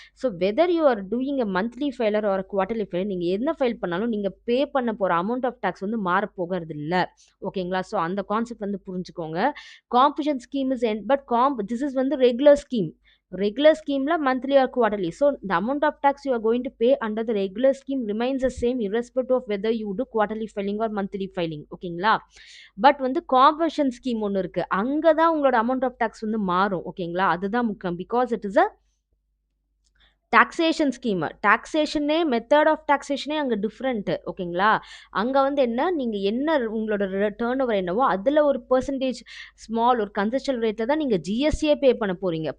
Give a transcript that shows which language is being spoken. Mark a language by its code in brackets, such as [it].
[en] so whether you are doing a monthly filer or quarterly filer [ta] நீங்க என்ன file பண்ணாலும் நீங்க பே பண்ண போற அமௌண்ட் ஆஃப் டாக்ஸ் வந்து மாறப் போகறதில்ல. ஓகேங்களா? ஸோ அந்த கான்செப்ட் வந்து புரிஞ்சுக்கோங்க. Compensation scheme is this is வந்து regular scheme. Regular ஸ்கீம்ல monthly R quarterly. [en] So the amount of tax you are going to pay under the regular scheme remains the same irrespective of whether you do quarterly filing or monthly filing. [ta] ஓகேங்களா? But வந்து compensation scheme ஒண்ணு இருக்கு. அங்க தான் உங்களோட amount of tax வந்து மாறும். ஓகேங்களா? அதுதான் முக்கியம். [en] Because it is a taxation scheme. [ta] Method of டாக்ஸேஷனே அங்க டிஃபரெண்ட். ஓகேங்களா? அங்க வந்து நீங்க உங்களோட டர்ன் ஓவர் என்னவோ அதுல ஒரு பெர்சன்டேஜ் ஒரு கன்செஷனல் ரேட்ல தான் நீங்க ஜிஎஸ்டியே பே பண்ண போறீங்க.